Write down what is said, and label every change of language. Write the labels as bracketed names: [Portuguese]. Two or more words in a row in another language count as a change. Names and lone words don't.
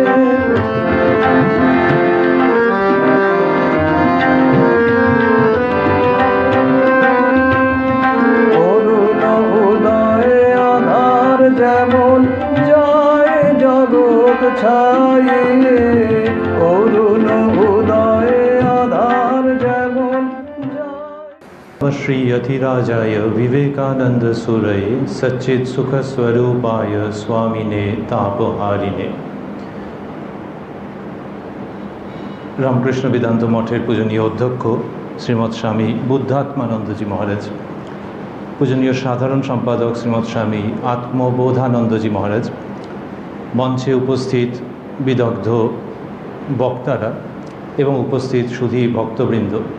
[Bangla] যেমন জয় জগৎ ছাইলে অরুণ উদয় আধার যেমন [Sanskrit] श्री यतिराजाय विवेकानंद सुरये सच्चित सुख स्वरूपाय स्वामिने तापहारिणे। [Bangla] রামকৃষ্ণ বেদান্ত মঠের পূজনীয় অধ্যক্ষ শ্রীমৎ স্বামী বুদ্ধাত্মানন্দজী মহারাজ, পূজনীয় সাধারণ সম্পাদক শ্রীমৎ স্বামী আত্মবোধানন্দজী মহারাজ, মঞ্চে উপস্থিত বিদগ্ধ বক্তারা এবং উপস্থিত সুধী ভক্তবৃন্দ,